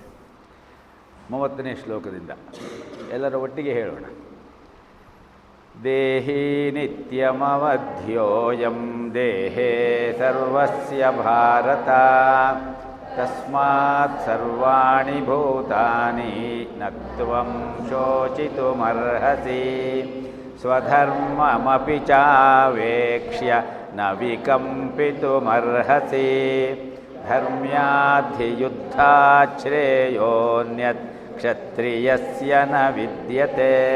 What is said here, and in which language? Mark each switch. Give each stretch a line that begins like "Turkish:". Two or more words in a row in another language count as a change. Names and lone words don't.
Kannada: 30ನೇ ಶ್ಲೋಕದಿಂದ ಎಲ್ಲರ ಒಟ್ಟಿಗೆ ಹೇಳೋಣ.
Sanskrit: ದೇಹಿ ನಿತ್ಯಮವಧ್ಯೋಯಂ ದೇಹೇ ಸರ್ವಸ್ಯ ಭಾರತ. ತಸ್ಮಾತ್ ಸರ್ವಾಣಿ ಭೂತಾನಿ ನ ತ್ವಂ ಶೋಚಿತುಮರ್ಹಸಿ. ಸ್ವಧರ್ಮಮಪಿ ಚಾವೇಕ್ಷ್ಯ ನ ವಿಕಂಪಿತುಮರ್ಹಸಿ. ಧರ್ಮ್ಯಾಧಿಯುದ್ಧಾತ್ ಶ್ರೇಯೋನ್ಯತ್ ಕ್ಷತ್ರಿಯಸ್ಯ ನ ವಿದ್ಯತೆ.